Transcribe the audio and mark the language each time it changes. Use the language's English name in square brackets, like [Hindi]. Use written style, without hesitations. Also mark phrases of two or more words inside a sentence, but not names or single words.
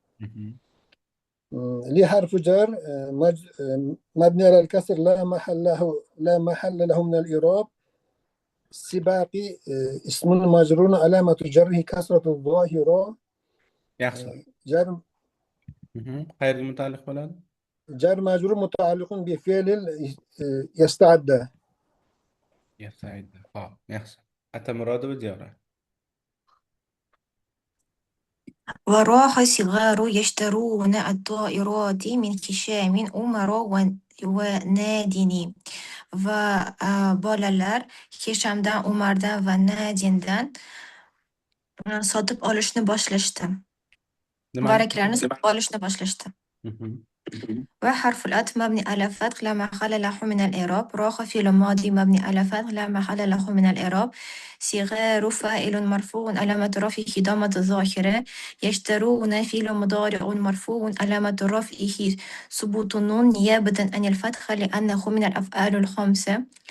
[Arabic] لي حرف جر مبني على الكسر لا محل له من الإعراب سباقي اسم مجرور علامة جره كسرة الظاهرة [Uzbek] yaxshi. [Arabic] جر [Uzbek] qayerga mutaalliq bo'ladi? [Arabic] جر مجرور متعلق بفعل يستعد يستعد. yaxshi. أتمراد بديارة. وراح صغار يشترون الطائرات من هشام عمر ونادني [Uzbek] va bolalar Hishamdan, Umardan va Nadindan sotib olishni boshlashdi. Varraklarni sotib olishni boshlashdi. [Arabic] وحرف العطف مبني على فتح لا محل له من الإعراب راح فعل ماضي مبني على فتح لا محل له من الإعراب صغار فاعل مرفوع علامة رفعه ضمة الظاهرة يشترون فعل مضارع مرفوع علامة رفعه ثبوت النون نيابة عن الفتح لأنه من الأفعال الخمسة